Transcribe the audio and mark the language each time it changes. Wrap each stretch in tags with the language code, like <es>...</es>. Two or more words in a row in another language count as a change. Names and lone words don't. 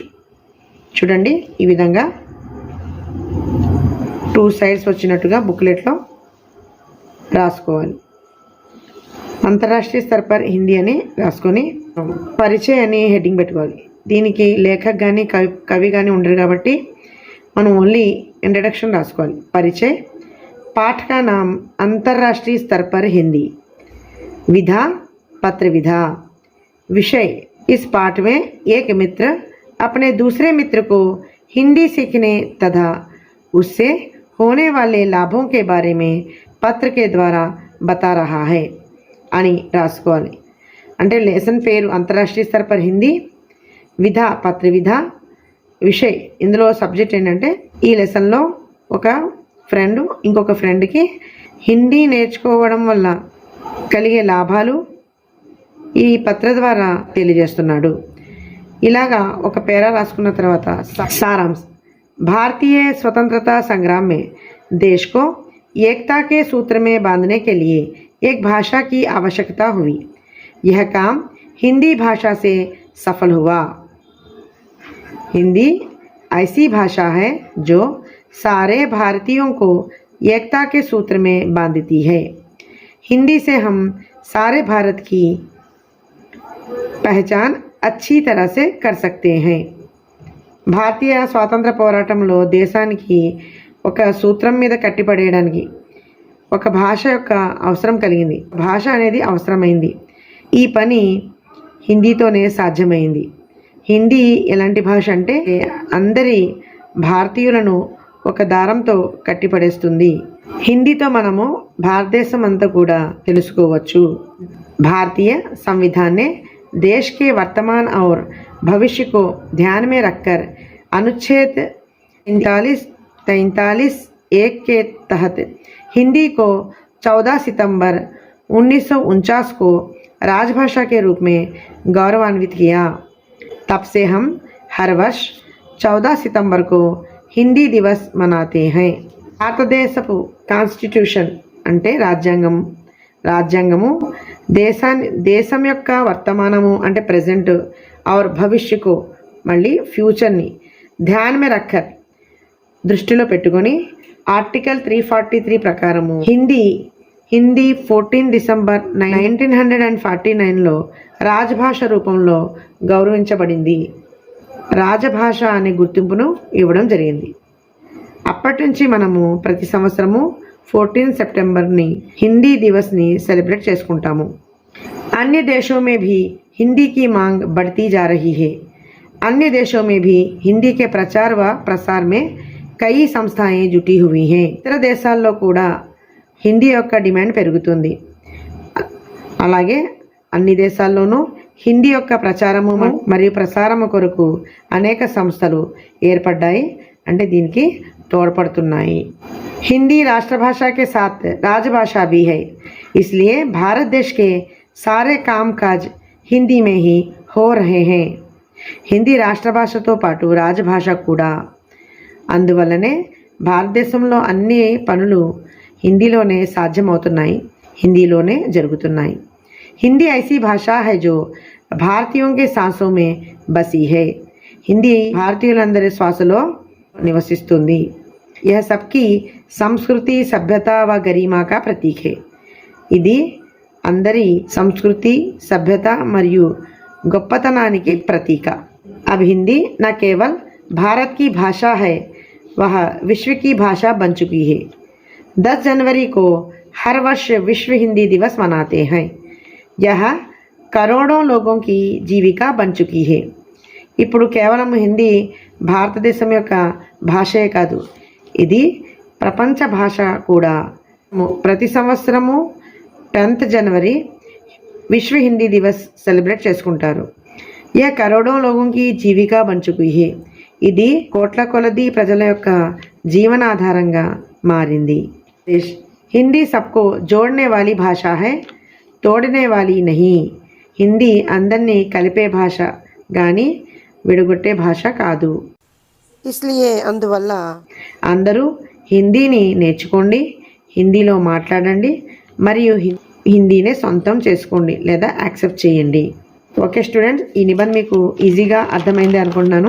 <te>చూడండి, ఈ విధంగా 2 సైడ్స్ వచ్చినట్టుగా బుక్లెట్లో రాసుకోవాలి.</te> <hi>अंतर्राष्ट्रीय स्तर पर हिंदी</hi> <te>అని రాసుకొని పరిచయ అని హెడ్డింగ్ పెట్టుకోవాలి. దీనికి లేఖక్ కానీ కవి కానీ ఉండరు కాబట్టి మనం ఓన్లీ ఇంట్రడక్షన్ రాసుకోవాలి.</te> <hi>పరిచय, पाठ का नाम अंतर्राष्ट्रीय स्तर पर हिंदी, विधा पत्र विधा, विषय इस पाठ में एक मित्र अपने दूसरे मित्र को हिंदी सीखने तथा उससे होने वाले लाभों के बारे में पत्र के द्वारा बता रहा है</hi> <te>అని రాసుకోవాలి. అంటే లెసన్ పేరు</te> <hi>अंतर्राष्ट्रीय स्तर पर हिंदी, विधा पत्र विधा, विषय</hi> <te>ఇందులో సబ్జెక్ట్ ఏంటంటే ఈ లెసన్లో ఒక ఫ్రెండ్ ఇంకొక ఫ్రెండ్కి హిందీ నేర్చుకోవడం వల్ల కలిగే లాభాలు ఈ పత్ర ద్వారా తెలియజేస్తున్నాడు. ఇలాగా ఒక పేరా రాసుకున్న తర్వాత సారాంश,</te> <hi>भारतीय स्वतंत्रता संग्राम में देश को एकता के सूत्र में बांधने के लिए एक भाषा की आवश्यकता हुई. यह काम हिंदी भाषा से सफल हुआ. हिंदी ऐसी भाषा है जो सारे भारतीयों को एकता के सूत्र में बांधती है. हिंदी से हम सारे भारत की पहचान अच्छी तरह से कर सकते हैं.</hi> <te>భారతీయ స్వాతంత్ర పోరాటంలో దేశానికి ఒక సూత్రం మీద కట్టిపడేయడానికి ఒక భాష యొక్క అవసరం కలిగింది. భాష అనేది అవసరమైంది. ఈ పని హిందీతోనే సాధ్యమైంది. హిందీ ఎలాంటి భాష అంటే అందరి భారతీయులను ఒక దారంతో కట్టిపడేస్తుంది. హిందీతో మనము భారతదేశం అంతా కూడా తెలుసుకోవచ్చు.</te> <hi>भारतीय संविधान ने देश के वर्तमान और भविष्य को ध्यान में रखकर अनुच्छेद 43(1) के तहत हिंदी को 14 सितंबर 1949 को राजभाषा के रूप में गौरवान्वित किया. तब से हम हर वर्ष 14 सितंबर को हिंदी दिवस मनाते हैं.</hi> <te>భారతదేశపు కాన్స్టిట్యూషన్ అంటే రాజ్యాంగము దేశం యొక్క వర్తమానము అంటే ప్రెజెంట్ और భవిష్యకు మళ్ళీ ఫ్యూచర్ని</te> <hi>ध्यान में रखकर</hi> <te>దృష్టిలో పెట్టుకొని ఆర్టికల్ 343 ప్రకారము హిందీ 14 డిసెంబర్ 1949లో రాజభాష రూపంలో గౌరవించబడింది. రాజభాష అనే గుర్తింపును ఇవ్వడం జరిగింది. అప్పటి నుంచి మనము ప్రతి సంవత్సరము 14 सितंबरని హిందీ దివస్ని సెలబ్రేట్ చేసుకుంటాము.</te> <hi>अन्य देशों में भी हिंदी की मांग बढ़ती जा रही है. अन्य देशों में भी हिंदी के प्रचार व प्रसार में कई संस्थाएं जुटी हुई हैं.</hi> <te>ఇతర దేశాల్లో కూడా హిందీ యొక్క డిమాండ్ పెరుగుతుంది. అలాగే అన్ని దేశాల్లోనూ హిందీ యొక్క ప్రచారము మరియు ప్రసారము కొరకు అనేక సంస్థలు ఏర్పడ్డాయి, అంటే దీనికి తోడ్పడుతున్నాయి.</te> <hi>हिंदी राष्ट्रभाषा के साथ राजभाषा भी है, इसलिए भारत देश के सारे कामकाज हिंदी में ही हो रहे हैं.</hi> <te>హిందీ రాష్ట్రభాషతో పాటు రాజభాష కూడా. అందువల్లనే భారతదేశంలో అన్ని పనులు హిందీలోనే సాధ్యమవుతున్నాయి, హిందీలోనే జరుగుతున్నాయి.</te> <hi>हिंदी ऐसी भाषा है जो भारतीयों के सांसों में बसी है.</hi> <te>హిందీ భారతీయులందరి శ్వాసలో నివసిస్తుంది.</te> <hi>यह सबकी संस्कृति सभ्यता व गरिमा का प्रतीक है.</hi> <te>ఇది అందరి సంస్కృతి సభ్యత మరియు గొప్పతనానికి ప్రతీక.</te> <hi>अब हिंदी न केवल भारत की भाषा है, वह विश्व की भाषा बन चुकी है. 10 जनवरी को हर वर्ष विश्व हिंदी दिवस मनाते हैं. यह करोड़ों लोगों की जीविका बन चुकी है.</hi> <te>ఇప్పుడు కేవలం హిందీ భారతదేశం యొక్క భాషే కాదు, ఇది ప్రపంచ భాష కూడా. ప్రతి సంవత్సరము 10th जनवरी విశ్వ హిందీ దివస్ సెలబ్రేట్ చేసుకుంటారు.</te> <hi>यह करोड़ों लोगों की जीविका बन चुकी है.</hi> <te>ఇది కోట్ల కొలది ప్రజల యొక్క జీవనాధారంగా మారింది.</te> <hi>हिंदी सबको जोड़ने वाली भाषा है, तोड़ने वाली नहीं.</hi> <te>హిందీ అందరినీ కలిపే భాష కానీ విడగొట్టే భాష కాదు. इसलिए అందువల్ల అందరూ హిందీని నేర్చుకోండి, హిందీలో మాట్లాడండి మరియు హిందీనే సొంతం చేసుకోండి లేదా యాక్సెప్ట్ చేయండి. ఓకే స్టూడెంట్స్, ఈ నిబంధన మీకు ఈజీగా అర్థమైంది అనుకుంటున్నాను.</te>